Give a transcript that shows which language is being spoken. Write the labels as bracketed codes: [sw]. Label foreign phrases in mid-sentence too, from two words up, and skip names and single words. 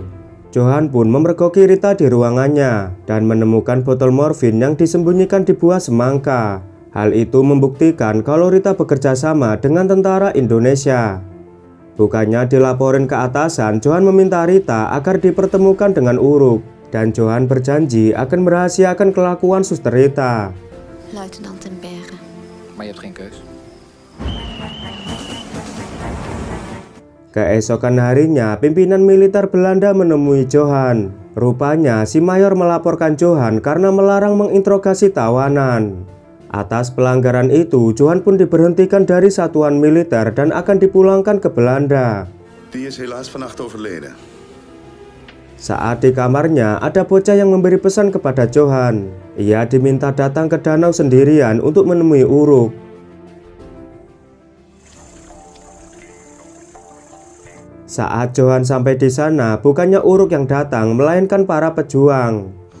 [id] Johan pun memergoki Rita di ruangannya dan menemukan botol morfin yang disembunyikan di buah semangka. Hal itu membuktikan kalau Rita bekerja sama dengan tentara Indonesia. Bukannya dilaporin ke atasan, Johan meminta Rita agar dipertemukan dengan Uruk. Dan Johan berjanji akan merahasiakan kelakuan suster Rita. [nl] Luitenant ten Berge. Maar je hebt geen keus. [id] Keesokan harinya, pimpinan militer Belanda menemui Johan. Rupanya si mayor melaporkan Johan karena melarang menginterogasi tawanan. Atas pelanggaran itu, Johan pun diberhentikan dari satuan militer dan akan dipulangkan ke Belanda. [nl] Die is helaas vannacht overleden. [id] Saat di kamarnya, ada bocah yang memberi pesan kepada Johan. Ia diminta datang ke danau sendirian untuk menemui Uruk. Saat Johan sampai di sana, bukannya Uruk yang datang, melainkan para pejuang.